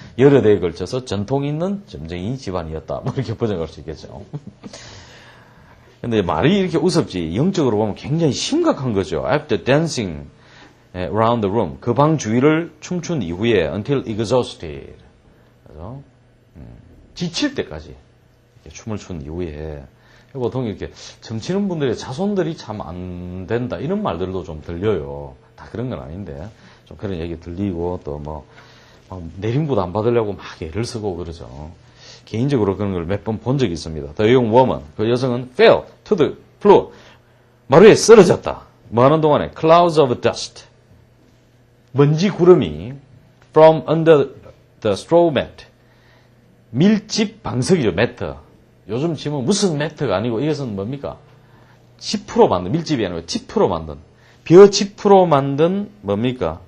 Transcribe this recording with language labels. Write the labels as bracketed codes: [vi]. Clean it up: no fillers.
[ko] 여러 대에 걸쳐서 전통 있는 점쟁이 집안이었다, 뭐 이렇게 번역할 수 있겠죠. 근데 말이 이렇게 우습지, 영적으로 보면 굉장히 심각한 거죠. [en] After dancing around the room, [ko] 그 방 주위를 춤춘 이후에 [en] until exhausted, [ko] 그죠? 지칠 때까지 이렇게 춤을 춘 이후에 보통 이렇게 점치는 분들의 자손들이 참 안 된다 이런 말들도 좀 들려요. 다 그런 건 아닌데 좀 그런 얘기 들리고 또 뭐 내림부도 안 받으려고 막 애를 쓰고 그러죠. 개인적으로 그런 걸 몇 번 본 적이 있습니다. [en] The young woman, [ko] 그 여성은 [en] fell to the floor, [ko] 마루에 쓰러졌다. 뭐 하는 동안에 [en] clouds of dust, [ko] 먼지 구름이 [en] from under the straw mat, [ko] 밀집 방석이죠. 매트. 요즘 지금 무슨 매트가 아니고 이것은 뭡니까? 지프로 만든, 밀집이 아니고 지프로 만든, 벼지프로 만든 뭡니까?